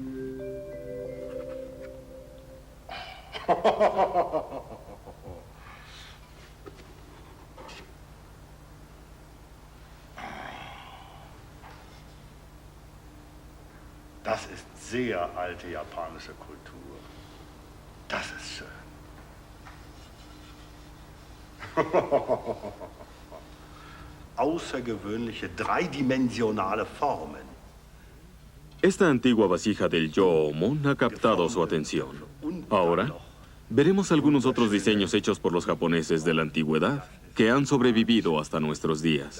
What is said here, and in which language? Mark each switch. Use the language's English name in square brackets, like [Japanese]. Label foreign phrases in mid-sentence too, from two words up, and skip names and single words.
[German] Das ist sehr alte japanische Kultur. Das ist schön. Außergewöhnliche dreidimensionale Formen. [Spanish] Esta antigua vasija del Yo-Omon ha captado su atención. Ahora, veremos algunos otros diseños hechos por los japoneses de la antigüedad que han sobrevivido hasta nuestros días.